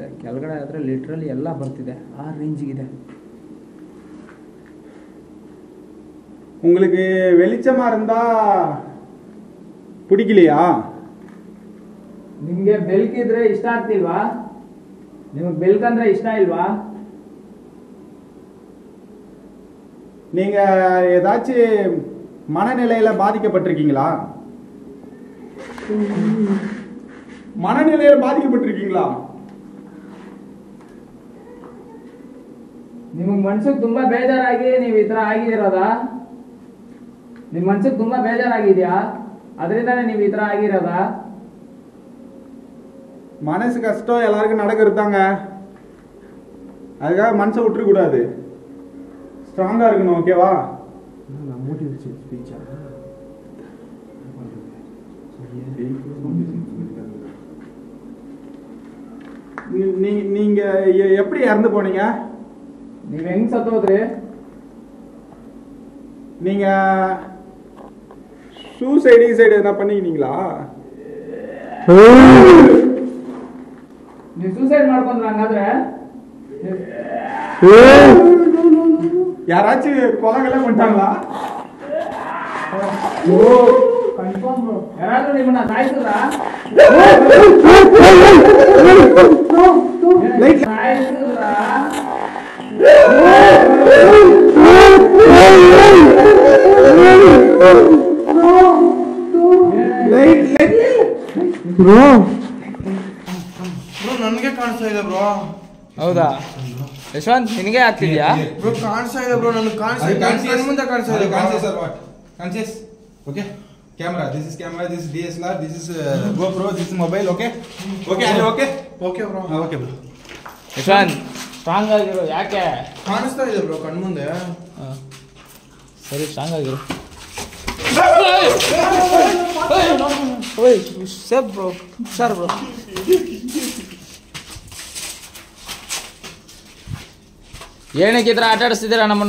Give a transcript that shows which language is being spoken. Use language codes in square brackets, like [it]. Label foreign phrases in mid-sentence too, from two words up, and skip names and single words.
[kn] ಕೆಳಗಡೆ ಆದರೆ ಲಿಟ್ರಲಿ ಎಲ್ಲ ಬರ್ತಿದೆ, ಆ ರೇಂಜಿಗಿದೆ. [ta] உங்களுக்கு வெளிச்சமா இருந்தா பிடிக்கலையா? [kn] ನಿಮಗೆ ಬೆಳಕಿದ್ರೆ ಇಷ್ಟ ಆಗ್ತಿಲ್ವಾ? ನಿಮಗೆ ಬೆಳಕಂದ್ರೆ ಇಷ್ಟ ಇಲ್ವಾ? [ta] நீங்க ஏதாச்சும் மனநிலையில பாதிக்கப்பட்டிருக்கீங்களா? மனநிலையில பாதிக்கப்பட்டிருக்கீங்களா? [kn] ನಿಮಗೆ ಮನ್ಸಿಗೆ ತುಂಬಾ ಬೇಜಾರಾಗಿ ನೀವು ಈ ಥರ ಆಗಿರೋದಾ? ನಿಮ್ಮ ಮನ್ಸಿಗೆ ತುಂಬಾ ಬೇಜಾರಾಗಿದೆಯಾ? ಅದರಿಂದಾನೇ ನೀವು ಈ ಥರ ಆಗಿರೋದಾ? [ta] மனசு கஷ்டம் எல்லாருக்கும் நடக்கிறதாங்க. அதுக்காக மனசை விட்டுறக்கூடாது. ஸ்ட்ராங்கா இருக்கணும். ஓகேவா? [en] motivation speech? [ta] நீங்க எப்படி இறந்து போனீங்க? [kn] ನೀವು ಹೆಂಗ್ ಸತ್ತೋದ್ರಿ? [ta] நீங்க சூசைடு எதனா பண்ணிக்கிட்டீங்களா? [kn] ನೀವು ಸೂಸೈಡ್ ಮಾಡ್ಕೊಂಡ್ರ ಹಂಗಾದ್ರೆ? [ta] யாராச்சும் கொலைகளை பண்ணிட்டாங்களா? [en] confirm bro. [kn] ಯಾರಾದ್ರೂ ನಿಮ್ಮನ್ನ ಸಾಯಿಸಿದ್ರಾ? ಸಾಯಿಸಿದ್ರಾ? ಬ್ರೋ ನನಗೆ ಕಾಣಿಸ್ತಾ ಇದೆ ಬ್ರೋ. ಹೌದಾ ಯಶವಂತ್, ನಿನಗೆ ಆಗ್ತಿದ್ಯಾ? ಬ್ರೋ ಕಾಣಿಸ್ತಾ ಇದೆ ಬ್ರೋ, ನನಗೆ ಕಾಣಿಸ್ತಾ ಇದೆ. ಕಣ್ಣು ಮುಂದೆ ಕಾಣಿಸ್ತಾ ಇದೆ. [en] Conscious. Okay. Camera. This is camera. This is DSLR. This is GoPro. This is mobile. Okay. Okay. Are you okay? okay bro. Okay, bro. [kn] ಯಶವಂತ್ ಸ್ಟ್ರಾಂಗ್ ಆಗಿರು. ಯಾಕೆ? ಕಾಣಿಸ್ತಾ ಇದೆ ಬ್ರೋ ಕಣ್ಣು ಮುಂದೆ. ಸರಿ, ಸ್ಟ್ರಾಂಗ್ ಆಗಿರು. [en] safe bro, sir bro. [kn] ಏನಕ್ಕೆ ಈ ಥರ ಆಟ ಆಡಿಸ್ತಿದ್ದೀರಾ ನಮ್ಮನ್ನ?